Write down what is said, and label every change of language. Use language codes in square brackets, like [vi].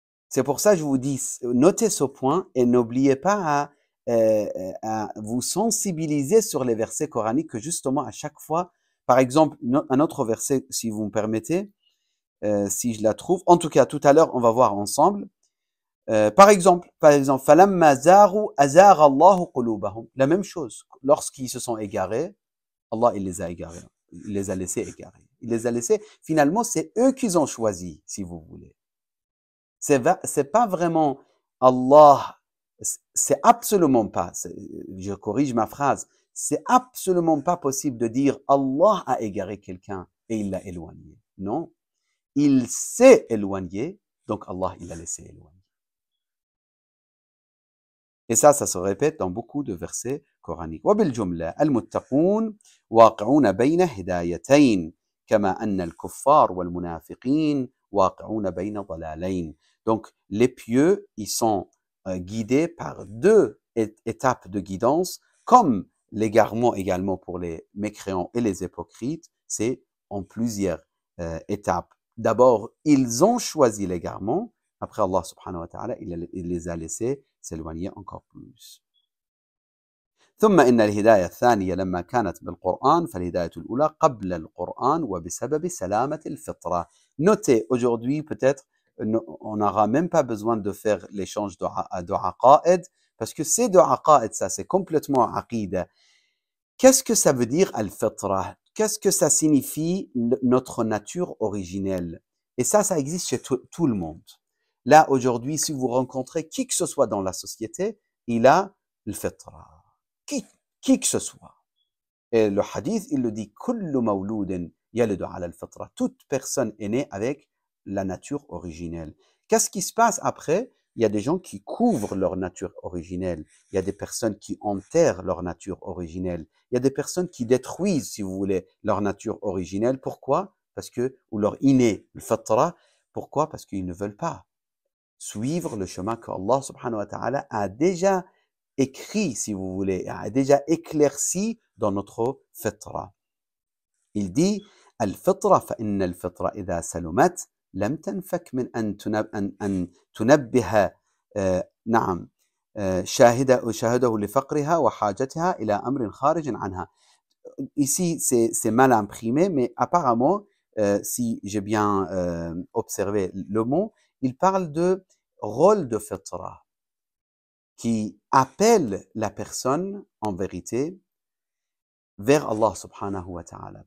[fr] C'est pour ça que je vous dis, notez ce point et n'oubliez pas à vous sensibiliser sur les versets coraniques que justement à chaque fois, par exemple, un autre verset, si vous me permettez, si je la trouve. En tout cas, tout à l'heure, on va voir ensemble. Par exemple, [ar] فَلَمَّا زَاغُوا أَزَاغَ اللَّهُ قُلُوبَهُم. [fr] La même chose. Lorsqu'ils se sont égarés, Allah, il les a égarés. Il les a laissés égarer. Il les a laissés. Finalement, c'est eux qui ont choisi, si vous voulez. C'est pas vraiment Allah. C'est absolument pas. Je corrige ma phrase. C'est absolument pas possible de dire Allah a égaré quelqu'un et il l'a éloigné. Non. Il s'est éloigné, donc Allah, il l'a laissé éloigner. Et ça se répète dans beaucoup de versets coraniques. [ar] وبالجملة المتقون واقعون بين هدايتين كما أن الكفار والمنافقين واقعون بين ضلالين. [fr] Donc, les pieux, ils sont guidés par deux étapes de guidance, comme l'égarement également pour les mécréants et les hypocrites, c'est en plusieurs étapes. D'abord, ils ont choisi l'égarement. Après, Allah subhanahu wa ta'ala, il les a laissés s'éloigner encore plus. [ar] ثم إن الهداية الثانية لما كانت بالقرآن فالهداية الأولى قبل القرآن وبسبب سلامة الفطرة. [fr] Notez, aujourd'hui, peut-être, on n'aura même pas besoin de faire l'échange de aqaïd, parce que ces deux aqaïd, ça, c'est complètement aqida. Qu'est-ce que ça veut dire al-fitra? Qu'est-ce que ça signifie notre nature originelle? Et ça existe chez tout le monde. Là, aujourd'hui, si vous rencontrez qui que ce soit dans la société, il a le fitra. Qui que ce soit. Et le hadith, il le dit, [ar] kullu mawloudin yalidu ala al-fitra. [fr] Toute personne est née avec la nature originelle. Qu'est-ce qui se passe après? Il y a des gens qui couvrent leur nature originelle. Il y a des personnes qui enterrent leur nature originelle. Il y a des personnes qui détruisent, si vous voulez, leur nature originelle. Pourquoi? Parce que, ou leur inné, le fatra. Pourquoi? Parce qu'ils ne veulent pas suivre le chemin que Allah subhanahu wa ta'ala a déjà écrit, si vous voulez, a déjà éclairci dans notre fitra. Il dit, al-fitra, [ar] فإن الفطرة إذا سلمت لم تنفك من أن تنبه نعم شاهده لفقرها وحاجتها إلى أمر خارج عنها. [fr] Ici, c'est mal imprimé, mais apparemment, si j'ai bien observé le mot, il parle de rôle de fitra, qui appelle la personne, en vérité, vers Allah subhanahu wa ta'ala.